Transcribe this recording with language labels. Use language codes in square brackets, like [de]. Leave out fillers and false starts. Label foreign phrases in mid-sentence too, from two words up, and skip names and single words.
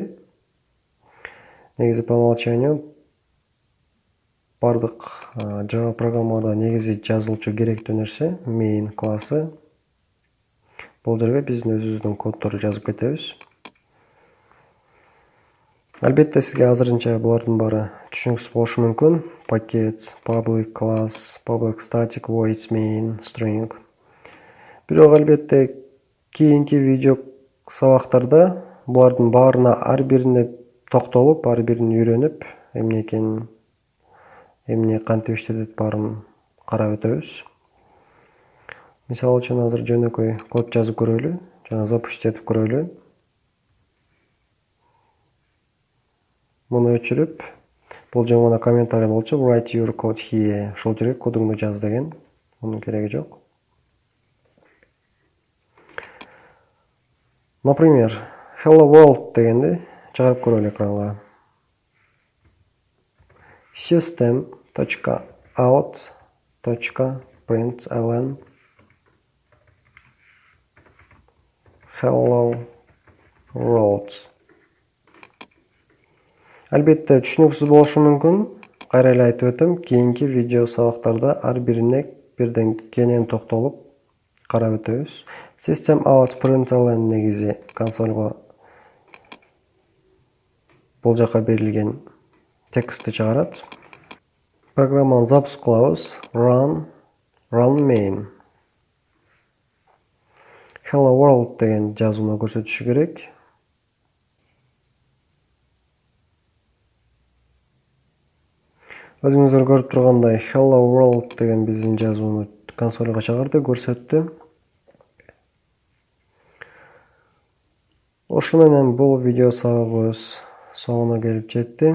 [ky] Негизи [ru] по умолчанию [ky] бардык Java программаларда негизи жазылчу керектүү нерсе main классы. Бул жерге биздин өзүбүздүн коддорду жазып кетебиз. Албетте сизге азырынча булардын баары түшүнүксүз болушу мүмкүн. [en] Packets, public class, public static voids main string. [ky] Бирок албетте кийинки видео сабактарда булардын баарына ар бирине токтолуп, ар бирин үйрөнүп, эмне экенин, эмне кантип иштетет баарын карап өтөбүз. Мисалы үчүн азыр жөнөкөй код жазып көрөлү, жана запустить этип көрөлү. Муну өчүрүп, бул жана комментарий болчу, [en] write your code here. [ky] Ошол жерге кодуңду жаз деген. Мунун кереги жок. Например, [en] hello world [ky] дегенди чыгарып көрөлү экранга. [en] system.out.println hello world. [ky] Албетте түшүнүксүз болушу мүмкүн. Кайра эле айтып өтөм, кийинки видео сабактарда ар бирине бирден кенен токтолуп карап өтөбүз. [en] System out println [ky] негизи консольго бул жака берилген текстти чыгарат. Программаны запуск кылабыз. [en] Run main. Hello world [ky] деген жазууну көрсөтүшү керек. Өзүңүздөр көрүп тургандай [en] Hello World [ky] деген биздин жазууну консольга чыгарды, көрсөттү. Ошо менен бул видео сабагыбыз соңуна келип жетти.